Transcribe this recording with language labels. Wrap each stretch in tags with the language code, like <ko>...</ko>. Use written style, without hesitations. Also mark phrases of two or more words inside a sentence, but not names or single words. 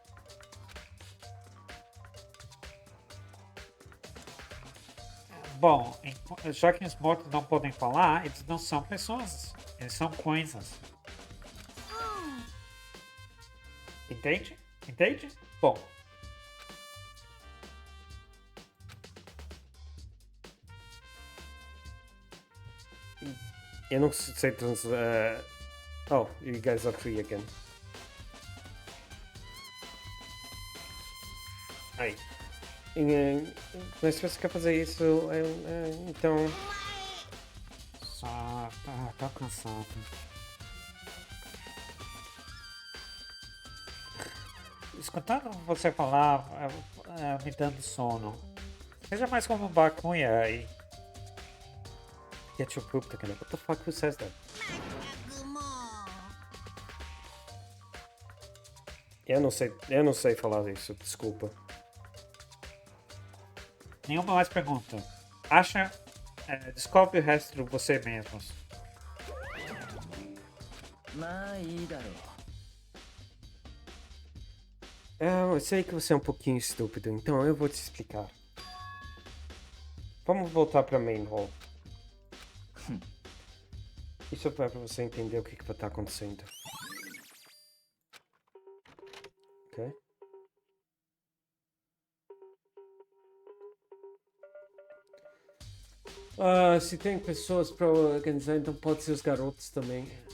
<pt>Bom, já que os mortos não podem falar, eles não são pessoas, eles são coisas. Entende? Entende? Bom. Eu não sei</pt> <en>Oh, you guys are free again.</en> <pt>Aí. Mas se você quer fazer isso, então... Só tô cansado. Escutando você falar, me dando sono. Seja mais como um Bakuya e...</pt> <en>Get your poop taken up. What the fuck, who says that?</en> <pt>Eu não sei falar isso, desculpa. Nenhuma mais pergunta. Descobre o resto você mesmos.</pt> <ja>まあいいだろう</ja> <pt>Eu sei que você é um pouquinho estúpido, então eu vou te explicar. Vamos voltar pra</pt> <en>main hall.</en> <pt>Isso é pra você entender o que vai estar acontecendo. Ok? Se tem pessoas pra organizar, então pode ser os garotos também.</pt>